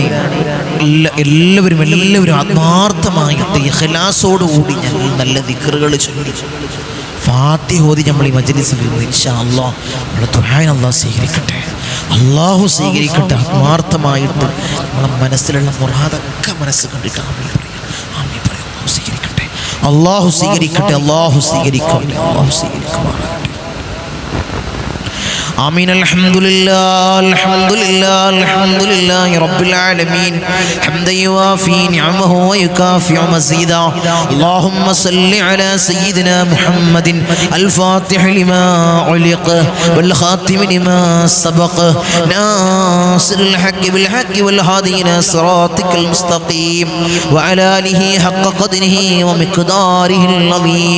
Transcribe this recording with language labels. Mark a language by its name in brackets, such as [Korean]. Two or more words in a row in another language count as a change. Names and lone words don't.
[Malayalam] എല്ലാവരും ആത്മാർത്ഥമായിട്ട് ഇഖ്ലാസോടുകൂടി ഞങ്ങൾ നല്ല ദിക്റുകൾ ചൊല്ലി ഫാത്തിഹ ഓതി നമ്മൾ ഈ മജ്ലിസിൽ [Arabic] إن شاء الله [Malayalam] നമ്മുടെ ദുആ അല്ലാഹ് സ്വീകരിക്കട്ടെ, അല്ലാഹു സ്വീകരിക്കട്ടെ. ആത്മാർത്ഥമായിട്ട് നമ്മളെ മനസ്സിലുള്ള മുറാദൊക്കെ മനസ്സ് കണ്ടിട്ട് ആമീൻ പറയാം. അല്ലാഹു സ്വീകരിക്കട്ടെ, അല്ലാഹു സ്വീകരിക്കട്ടെ, അല്ലാഹു സ്വീകരിക്കട്ടെ, അല്ലാഹു സ്വീകരിക്കുമാറാകട്ടെ. [Arabic] آمين. الحمد لله رب العالمين حمدا يوافي نعمه ويكافئ مزيدا. اللهم صل على سيدنا محمد الفاتح لما علق والخاتم لما سبق ناصر الحق بالحق والهادي إلى صراطك المستقيم وعلى آله حق قدره ومقداره العظيم.